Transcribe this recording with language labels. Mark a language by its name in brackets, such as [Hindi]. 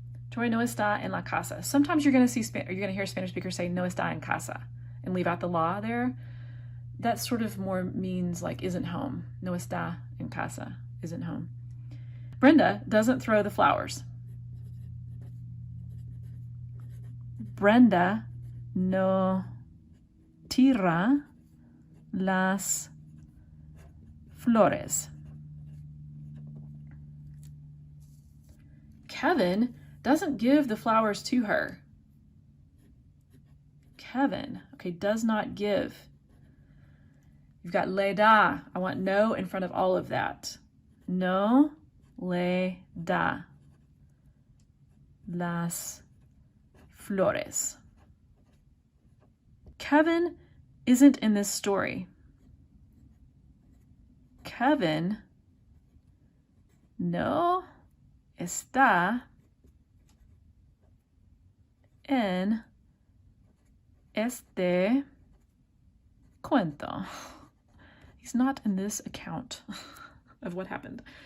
[Spanish] Troy no está en la casa. [English] Sometimes you're going to hear Spanish speakers say [Spanish] no está en casa [English] and leave out the la there. That sort of more means like isn't home. [Spanish] No está en casa, [English] isn't home. Brenda doesn't throw the flowers. [Spanish] Brenda no tira las flores. [English] Kevin doesn't give the flowers to her. Kevin, okay, does not give. You've got le da. I want no in front of all of that. [Spanish] No le da las flores. [English] Kevin isn't in this story. [Spanish] Kevin no está en este cuento. [English] He's not in this account of what happened.